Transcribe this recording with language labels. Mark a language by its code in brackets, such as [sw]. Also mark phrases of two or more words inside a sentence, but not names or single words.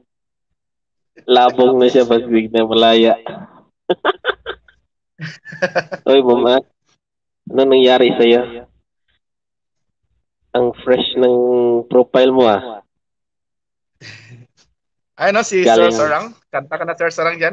[tl] Labong na siya pag na malaya. Oy, mama. Ano nangyari sa'yo? Ang fresh ng profile mo Ay si Sir Sarang. Kanta ka na Sir Sarang dyan.